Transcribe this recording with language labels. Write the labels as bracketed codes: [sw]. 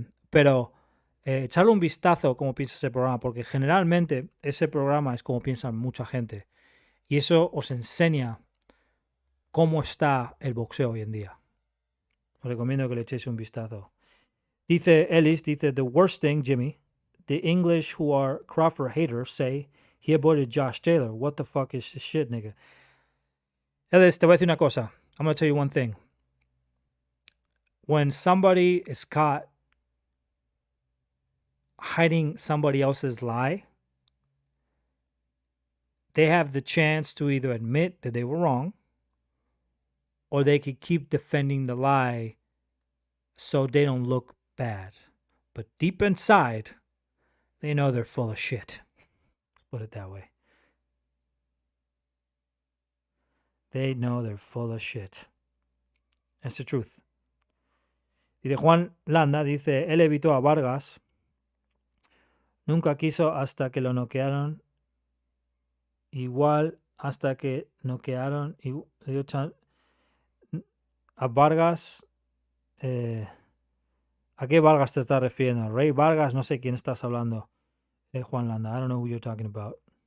[es] Pero echarle un vistazo cómo piensa ese programa, porque generalmente ese programa es como piensa mucha gente. Y eso os enseña cómo está el boxeo hoy en día. Os recomiendo que le echéis un vistazo. [en] Dice Ellis, the worst thing, Jimmy, the English who are Crawford haters say he avoided Josh Taylor. What the fuck is this shit, nigga? [es] Ellis, te voy a decir una cosa. [en] I'm going to tell you one thing. When somebody is caught hiding somebody else's lie, they have the chance to either admit that they were wrong or they could keep defending the lie so they don't look bad. But deep inside, they know they're full of shit. Let's put it that way. They know they're full of shit. That's the truth. [es] Y de Juan Landa dice, él evitó a Vargas, nunca quiso hasta que lo noquearon, igual hasta que noquearon y le dio a Vargas. ¿A qué Vargas te estás refiriendo? Rey Vargas, no sé quién estás hablando. [en] Juan Landa, I don't know who you're talking about.